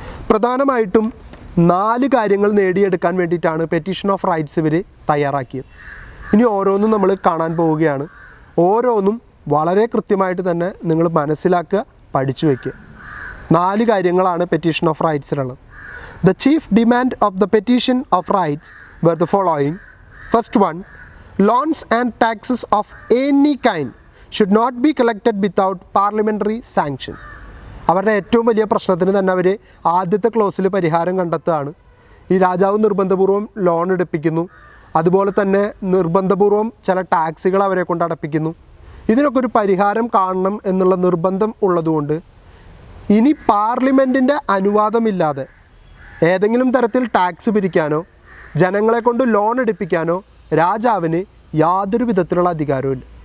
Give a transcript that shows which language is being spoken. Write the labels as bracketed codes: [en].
[ml] പ്രധാനമായിട്ടും 4 കാര്യങ്ങൾ നേടിയെടുക്കാൻ വേണ്ടിയിട്ടാണ് പെറ്റീഷൻ ഓഫ് റൈറ്റ്സ് ഇവർ തയ്യാറാക്കിയത്. ഇനി ഓരോന്നും നമ്മൾ കാണാൻ പോവുകയാണ്. ഓരോന്നും വളരെ കൃത്യമായിട്ട് തന്നെ നിങ്ങൾ മനസ്സിലാക്കുക, പഠിച്ചു വയ്ക്കുക. 4 കാര്യങ്ങളാണ് petition of റൈറ്റ്സിലുള്ളത്. [en] The chief demand of the petition of rights were the following. First one, loans and taxes of any kind should not be collected without parliamentary sanction. [ml] അവരുടെ ഏറ്റവും വലിയ പ്രശ്നത്തിന് തന്നെ അവർ ആദ്യത്തെ ക്ലോസിൽ പരിഹാരം കണ്ടെത്തുകയാണ്. ഈ രാജാവ് നിർബന്ധപൂർവ്വം ലോൺ എടുപ്പിക്കുന്നു, അതുപോലെ തന്നെ നിർബന്ധപൂർവ്വം ചില ടാക്സുകൾ അവരെ കൊണ്ട് അടപ്പിക്കുന്നു. ഇതിനൊക്കെ ഒരു പരിഹാരം കാണണം എന്നുള്ള നിർബന്ധം ഉള്ളതുകൊണ്ട് ഇനി പാർലമെൻറ്റിൻ്റെ അനുവാദമില്ലാതെ ഏതെങ്കിലും തരത്തിൽ ടാക്സ് പിരിക്കാനോ ജനങ്ങളെ കൊണ്ട് ലോൺ എടുപ്പിക്കാനോ രാജാവിന് യാതൊരു വിധത്തിലുള്ള അധികാരവും ഇല്ല.